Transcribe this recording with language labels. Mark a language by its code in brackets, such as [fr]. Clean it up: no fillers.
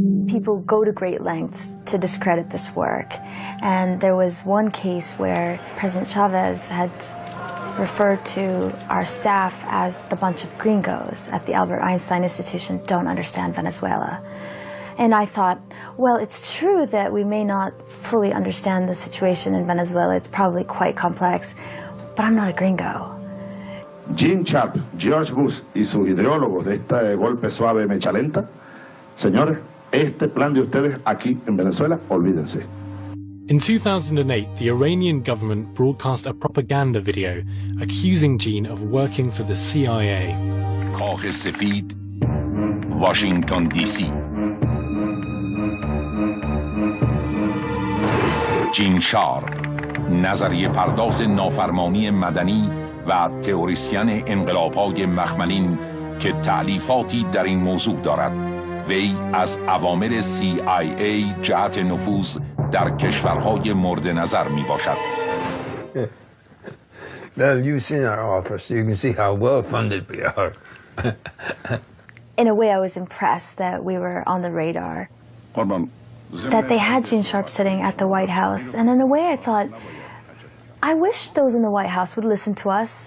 [en] People go to great lengths to discredit this work, and there was one case where President Chavez had referred to our staff as the bunch of gringos at the Albert Einstein Institution don't understand Venezuela. And I thought, well, it's true that we may not fully understand the situation in Venezuela. It's probably quite complex, but I'm not a gringo. [es] Gene Sharp, George Bush y sus ideólogos de este golpe suave mecha lenta, señores, este plan de ustedes aquí en Venezuela, olvídense. [en] In 2008, the Iranian government broadcast a propaganda video accusing Gene of working for the CIA. [fa] کاخ سفید، واشنگتن دی سی. جین شارپ، نظریه پرداز نافرمانی مدنی و تئوریسین انقلاب‌های مخملین که تألیفاتی در این موضوع دارد. وی از عوامل CIA جهت نفوذ در کشورهای مورد نظر می باشد. [en] Now you've seen our office, you can see how well funded we are. In a way, I was impressed that we were on the radar, that they had Gene Sharp sitting at the White House. And in a way, I thought, I wish those in the White House would listen to us.